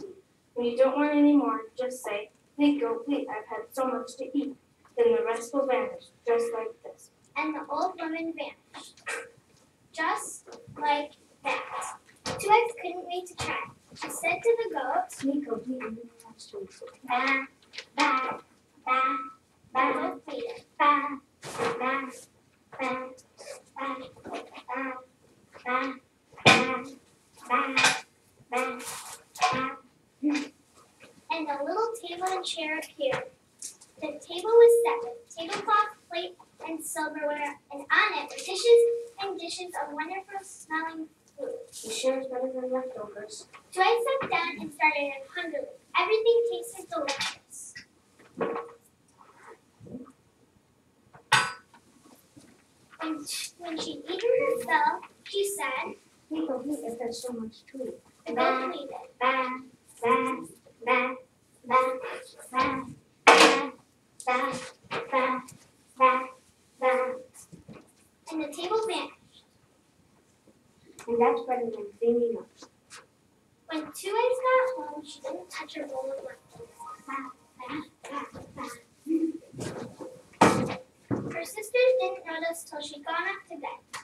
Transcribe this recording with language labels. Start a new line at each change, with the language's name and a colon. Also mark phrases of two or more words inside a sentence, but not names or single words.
English: When you don't want any more, just say, "Bleat, goat, bleat, I've had so much to eat." Then the rest will vanish, just like this. And the old woman vanished. Just like that. Two Eyes couldn't wait to try. She said to the goat, "Bleat, goat, bleat, and bring me lots to eat." "Ba, ba, ba, ba." Both bleated. Ba, ba, ba, ba, ba, ba, ba, ba, ba, ba. And a little table and chair appeared. The table was set with tablecloth, plate, and silverware, and on it were dishes and dishes of wonderful smelling food. You sure is better than leftovers. Two Eyes sat down and started in hungrily. Everything tasted delicious. When she'd eaten her fill, she said, "Bleat, goat, bleat, I've had so much to eat." the goat bleated. Ba, ba, ba, ba, ba, Ba, ba, ba, ba, ba. And the table vanished. and that's better than cleaning up. When Two Eyes got home, she didn't touch her bowl of leftovers. Ba, ba, ba, ba. Her sisters didn't notice till she'd gone up to bed.